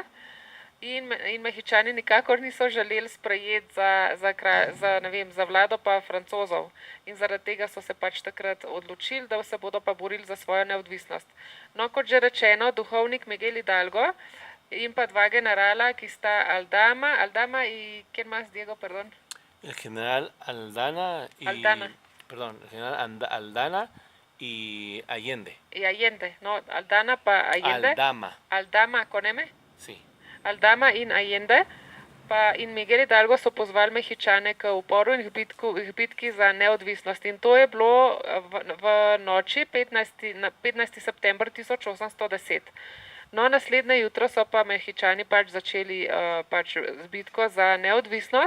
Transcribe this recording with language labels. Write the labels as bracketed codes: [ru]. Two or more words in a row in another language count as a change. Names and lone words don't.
[sl] In Mehičani nikakor niso želeli sprejeti za vlado pa Francozov. In zaradi tega so se pač takrat odločili, da se bodo pa borili za svojo neodvisnost. No, kot že rečeno, duhovnik Miguel Hidalgo in pa dva generala, ki sta Aldama [es] y ¿quién más, Diego, perdón? El general Aldana y Allende. Y Allende, no, Aldana pa Allende. Aldama con M? Sí. [sl] Aldama in Allende pa in Miguel Hidalgo so pozvali Mehičane k uporu in k bitki za neodvisnost. In to je bilo v noči 15. september 1810. No, naslednje jutro so pa Mehičani pač začeli z bitko za neodvisnost.